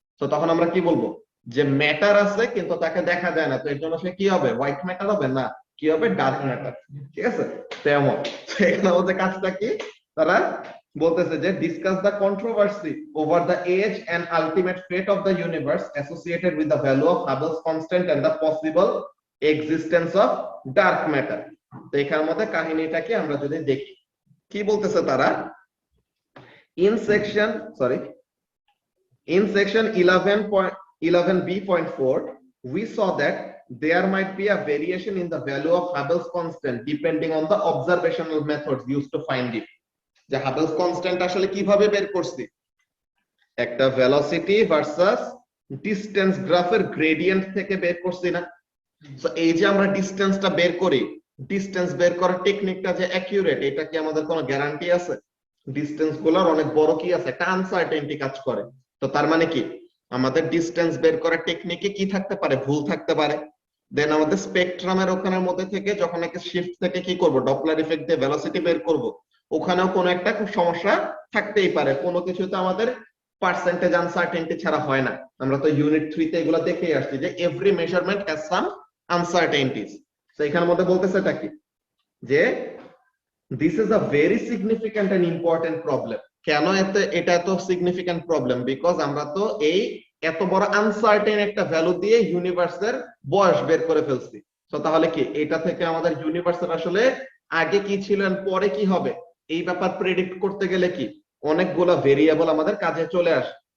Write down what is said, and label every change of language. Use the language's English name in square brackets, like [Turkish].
[Bangla] তো তখন আমরা কি বলবো, যে ম্যাটার আছে কিন্তু তাকে দেখা যায় না, তো এর জন্য সে কি হবে, হোয়াইট ম্যাটার হবে না, কি হবে, ডার্ক ম্যাটার, ঠিক আছে? তেমন এখানে ওদের কাজটা কি, তারা বলতেছে যে [English] Discuss the controversy over the age and ultimate fate of the universe associated with the value of Hubble's constant and the possible existence of dark matter. [Bangla] তো এখানের মধ্যে কাহিনীটাকে আমরা যদি দেখি, কি বলতেছে তারা, [English] in section sorry in section 11b.4 we saw that there might be a variation in the value of Hubble's constant depending on the observational methods used to find it। [Bangla] যে Hubble's constant আসলে কিভাবে বের করছি, একটা velocity versus distance গ্রাফের gradient থেকে বের করছি না? তো এই যে আমরা ডিসটেন্সটা বের করি, ডিসটেন্স বের করার টেকনিকটা যে অ্যাকিউরেট, এটা কি আমাদের কোনো গ্যারান্টি আছে? ডিসটেন্স গুলোর অনেক বড় কি আছে, একটা আনসার্টেনটি কাজ করে। তো তার মানে কি, আমাদের ডিসটেন্স বের করার টেকনিকে কি থাকতে পারে, ভুল থাকতে পারে। দেন আমাদের স্পেকট্রামের ওখানের মধ্যে থেকে যখন একটা শিফট থেকে কি করব, ডপলার ইফেক্ট দিয়ে ভেলোসিটি বের করব, ওখানেও কোনো একটা খুব সমস্যা থাকতেই পারে। কোনো কিছুতে আমাদের পার্সেন্টেজ আনসার্টেনটি ছাড়া হয় না। আমরা তো ইউনিট 3 তে এগুলো দেখেই আসছি যে [English] Every measurement has some uncertainties. [Bangla] তো এখানের মধ্যে বলতেছে এটা কি, যে [English] this is a very significant and important problem। [Bangla] কেন এটা এত সিগনিফিক্যান্ট প্রবলেম, বিকজ আমরা তো এই এত বড় আনসার্টেন একটা ভ্যালু দিয়ে ইউনিভার্সের বয়স বের করে ফেলছি। তো তাহলে কি এটা থেকে আমাদের ইউনিভার্সের আসলে আগে কি ছিল আর পরে কি হবে, এই ব্যাপার প্রেডিক্ট করতে গেলে কি অনেকগুলো ভেরিয়েবল আমাদের কাজে চলে আসে।